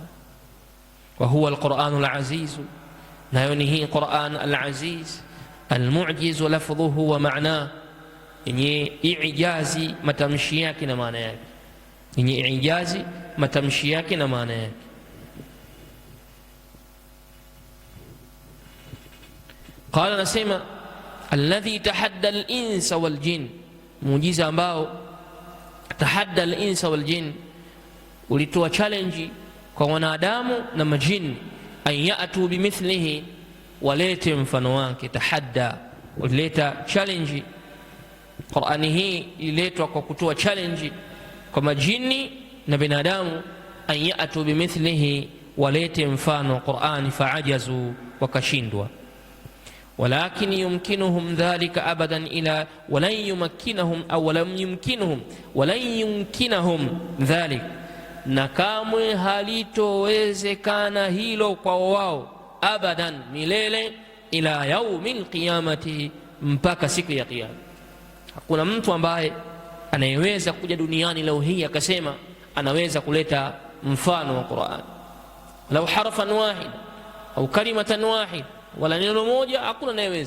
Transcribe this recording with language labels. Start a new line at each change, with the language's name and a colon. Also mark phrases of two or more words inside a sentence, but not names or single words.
Arabic: وهو القرآن العزيز,
Swahili: nayo ni hii
Arabic: القرآن العزيز, المعجز لفظه ومعنى,
Swahili: yenye ijazi matamshi yake na maana yake, yenye ijazi matamshi yake na maana yake.
Arabic: Qala, nasema الذي تحدى الإنس والجن,
Swahili: muujiza ambao
Arabic: تحدى الإنس والجن,
Swahili: ulitoa challenge kwa wanadamu na majini,
Arabic: أن يأتوا بمثله,
Swahili: walete mfano wake. Tahadda, ulileta challenge. Qur'ani hii ililetwa kwa kutoa challenge kwa majini na binadamu,
Arabic: أن يأتوا بمثله,
Swahili: walete mfano Qur'ani. Faajazu, wakashindwa.
Arabic: ولكن يمكنهم ذلك أبدا إلا ولن يمكنهم أو لم يمكنهم ولن يمكنهم ذلك,
Swahili: na kamwe halitowezekana hilo kwa wao,
Arabic: abadan, milele, إلا يوم القيامة,
Swahili: mpaka siku ya kiyama. Hakuna mtu ambaye anayeweza kuja duniani leo hii akasema anaweza kuleta mfano wa Qur'an,
Arabic: لو حرفا واحد أو كلمة واحد,
Swahili: wala neno moja, hakuna anayeweza.